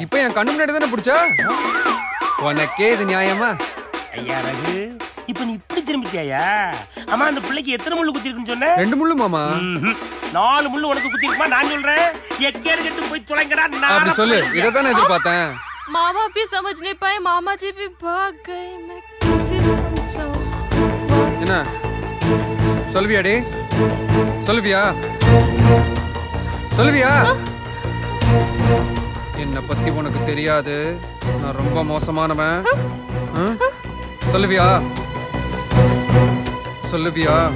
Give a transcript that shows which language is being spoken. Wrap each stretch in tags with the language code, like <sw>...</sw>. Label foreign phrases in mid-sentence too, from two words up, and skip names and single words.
<ta>இப்ப என் கண்ணு முன்னாடி தானே பிடிச்சா? உனக்கே இது நியாயமா? ஐயா ரகு, இப்ப நீ இப்படி திரும்பிட்டியா? ஆமா, அந்த பிள்ளைக்கு எத்தனை முள்ளு குத்தி இருக்குன்னு சொன்ன? 2 முள்ளு மாமா. 4 முள்ளு உனக்கு குத்தி இருக்குமா? நான் சொல்றேன், எக்கேடு கட்டு போய் தொலைங்கடா. அப்படி சொல்லு, இத தானே எதிர்பார்த்தேன்.</ta> <hi>मामा भी समझ नहीं पाए, मामा जी भी भाग गए. मैं कैसे समझाऊं?</hi> <ta>என்ன சொல்வியாடி? சொல்வியா? சொல்வியா? என்ன பத்தி உனக்கு தெரியாது, நான் ரொம்ப மோசமானவன். சொல்லுவியா? சொல்லுவியா?</ta>